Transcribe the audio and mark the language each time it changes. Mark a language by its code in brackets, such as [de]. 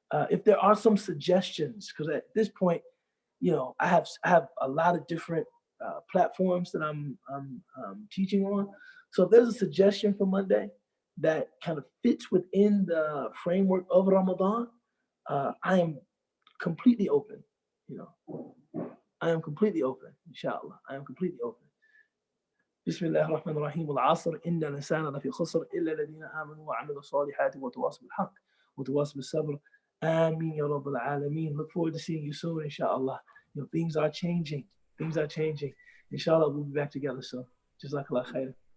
[en] If there are some suggestions, because at this point, you know, I have a lot of different platforms that I'm teaching on. So if there's a suggestion for Monday that kind of fits within the framework of Ramadan, I am completely open, you know. I am completely open, inshallah. I am completely open. [ar] بسم الله الرحمن الرحيم والعصر إن الإنسان لفي خسر إلا الذين آمنوا وعملوا الصالحات وتواصوا بالحق وتواصوا بالصبر. Ameen ya Rabbal Alameen. [en] Look forward to seeing you soon, inshallah. You know, things are changing. Things are changing. Inshallah, we'll be back together soon. Jazakallah khair.